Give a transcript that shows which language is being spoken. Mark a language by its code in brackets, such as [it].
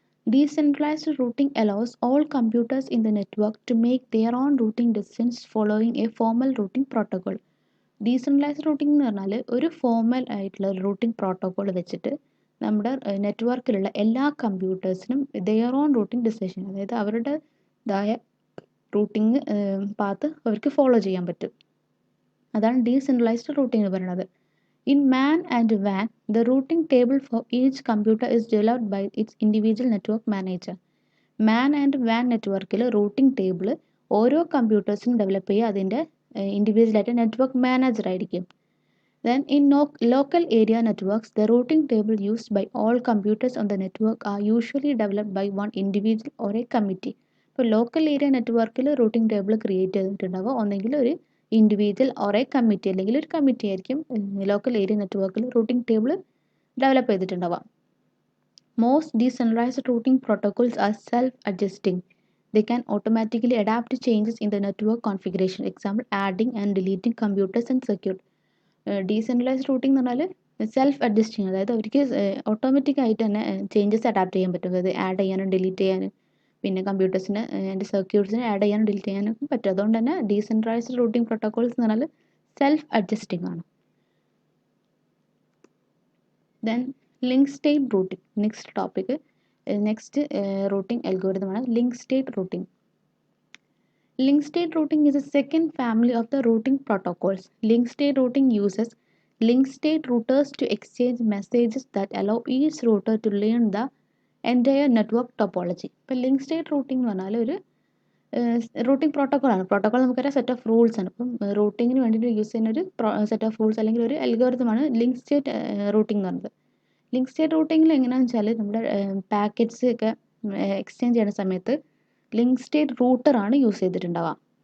[en] Decentralized routing allows all computers in the network to make their own routing decisions following a formal routing protocol. [ml] Decentralised routing എന്ന് പറഞ്ഞാൽ ഒരു formal ആയിട്ടുള്ള ഒരു routing protocol വെച്ചിട്ട് നമ്മുടെ നെറ്റ്വർക്കിലുള്ള എല്ലാ കമ്പ്യൂട്ടേഴ്സിനും [en] their own routing decision, [ml] അതായത് അവരുടേതായ റൂട്ടിംഗ് പാത്ത് അവർക്ക് ഫോളോ ചെയ്യാൻ പറ്റും. അതാണ് ഡീസെൻട്രലൈസ്ഡ് റൂട്ടിംഗ് എന്ന് പറയുന്നത്. [en] In MAN and WAN, the routing table for each computer is developed by its individual network manager. [ml] Man and van നെറ്റ്വർക്കിൽ റൂട്ടിംഗ് ടേബിൾ ഓരോ കമ്പ്യൂട്ടേഴ്സിനും ഡെവലപ്പ് ചെയ്യുക അതിൻ്റെ ഇൻഡിവിജ്വലായിട്ട് നെറ്റ്വർക്ക് മാനേജർ ആയിരിക്കും. [en] Then in local area networks, the routing table used by all computers on the network are usually developed by one individual or a committee. [ml] ഇപ്പോൾ local area നെറ്റ്വർക്കിൽ routing table create ചെയ്തിട്ടുണ്ടാവുക ഒന്നെങ്കിൽ ഒരു individual [en] or a committee, [ml] അല്ലെങ്കിൽ ഒരു committee ആയിരിക്കും local area നെറ്റ്വർക്കിൽ routing table develop ചെയ്തിട്ടുണ്ടാവുക. [en] Most decentralized routing protocols are self-adjusting. They can automatically adapt to changes in the network configuration. Example, adding and deleting computers and circuit. [ml] Decentralised routing എന്ന് പറഞ്ഞാൽ self adjusting, അതായത് അവർക്ക് automatic ആയിട്ട് തന്നെ changes adapt ചെയ്യാൻ പറ്റും. അതായത് add ചെയ്യാനും ഡിലീറ്റ് ചെയ്യാനും പിന്നെ കമ്പ്യൂട്ടേഴ്സിന് അതിൻ്റെ സർക്യൂട്ട്സിന് ആഡ് ചെയ്യാനും ഡിലീറ്റ് ചെയ്യാനും പറ്റും. അതുകൊണ്ട് തന്നെ ഡീസെൻട്രലൈസ്ഡ് റൂട്ടിംഗ് പ്രോട്ടോകോൾസ് എന്ന് പറഞ്ഞാൽ സെൽഫ് അഡ്ജസ്റ്റിംഗ് ആണ്. [en] Then link state routing, next topic, next routing അൽഗോരിതമാണ് link state routing. Link state routing is a second family of the routing protocols. Link state routing uses link state routers to exchange messages that allow each router to learn the entire network topology. [ml] ഇപ്പോൾ link state routing എന്ന് പറഞ്ഞാൽ ഒരു routing protocol ആണ്. Protocol നമുക്കൊരു set of rules ആണ്. അപ്പം റൂട്ടിങ്ങിന് വേണ്ടിയിട്ട് use ചെയ്യുന്ന ഒരു സെറ്റ് ഓഫ് റൂൾസ് അല്ലെങ്കിൽ ഒരു അൽഗോരിതമാണ് ലിങ്ക് സ്റ്റേറ്റ് റൂട്ടിംഗ് എന്ന് പറയുന്നത്. ലിങ്ക് സ്റ്റേറ്റ് റൂട്ടിങ്ങിൽ എങ്ങനെയാണെന്ന് വെച്ചാൽ നമ്മുടെ പാക്കറ്റ്സ് ഒക്കെ എക്സ്ചേഞ്ച് ചെയ്യുന്ന സമയത്ത് ലിങ്ക് സ്റ്റേറ്റ് റൂട്ടറാണ് യൂസ് ചെയ്തിട്ടുണ്ടാവുക.